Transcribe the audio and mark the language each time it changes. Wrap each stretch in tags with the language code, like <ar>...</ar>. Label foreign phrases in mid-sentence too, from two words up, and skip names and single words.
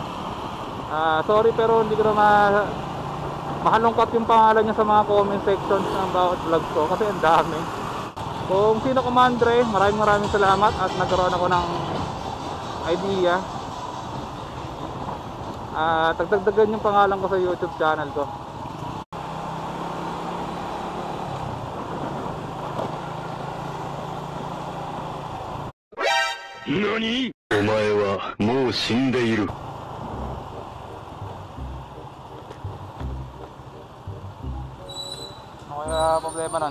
<tl>Sorry pero hindi ko na mahalungkat yung pangalan niya sa mga</tl> <en>comment sections</en> <tl>ng bawat vlog ko kasi ang dami. Kung sino ko man dre, maraming salamat at nagkaroon ako ng idea. Tagdagdagan yung pangalan ko sa YouTube channel ko.</tl> <ja>NANI?! お前はもう死んでいる。</ja> <tl>Ano kaya problema nun?</tl>